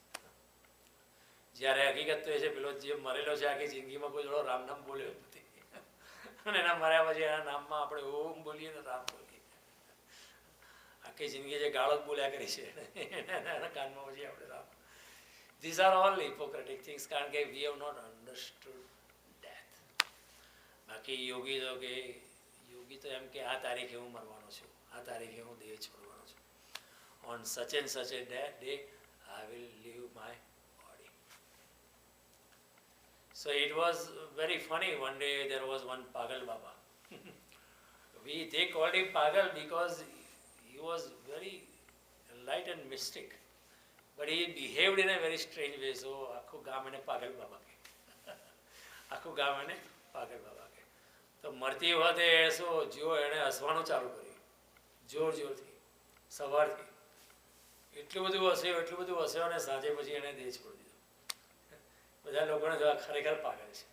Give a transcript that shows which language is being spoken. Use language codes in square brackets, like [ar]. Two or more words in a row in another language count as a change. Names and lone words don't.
[gu] જ્યારે હકીકત તો એ છે પેલો જે મરેલો છે આખી જિંદગીમાં કોઈ જોડો રામ નામ બોલ્યો નથી, અને એના મર્યા પછી એના નામમાં આપણે ઓમ બોલીએ ને રામ બોલીએ. આખી જિંદગી જે ગાળો બોલ્યા કરી છે એના કાનમાં પછી આપણે રામ. [en] These are all hypocritic things, [gu] કારણ કે [en] we have not understood death. [gu] બાકી યોગી તો એમ કે આ તારીખે હું મરવાનો છું, આ તારીખે હું દેહ છોડવાનો છું. [en] On such and such a day I will leave my body. So it was very funny. One day there was one Pagal Baba. They called him Pagal because he was very light and mystic. But he behaved in a very strange way. [gu] So આખું ગામ એને પાગલ બાબા કહે, આખું ગામ એને પાગલ બાબા કહે. તો મરતી વખતે શું જો એણે હસવાનું ચાલુ કર્યું જોરથી સવારથી. એટલું બધું હસ્યો અને સાંજે પછી એણે દેહ છોડી દીધો. બધા લોકોને જોવા ખરેખર પાગલ છે.